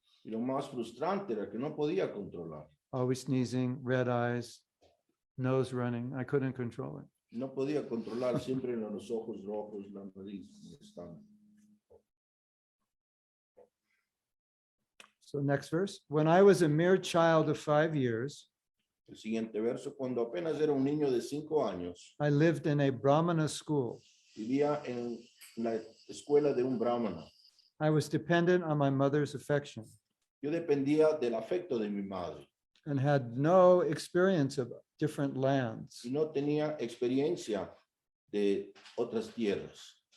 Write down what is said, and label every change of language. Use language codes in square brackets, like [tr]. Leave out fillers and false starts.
[es] Y lo más frustrante era que no podía controlar. [en] Always sneezing, red eyes, nose running. I couldn't control it. [es] No podía controlar, siempre en los ojos rojos, la nariz molestando. [en] So next verse. When I was a mere child of 5 years, [es] El siguiente verso, cuando apenas era un niño de 5 años, [en] I lived in a Brahmana school. [es] vivía en la escuela de un brahmana. [en] I was dependent on my mother's affection [es] Yo dependía del afecto de mi madre [en] and had no experience of different lands. [es] y no tenía experiencia de otras tierras.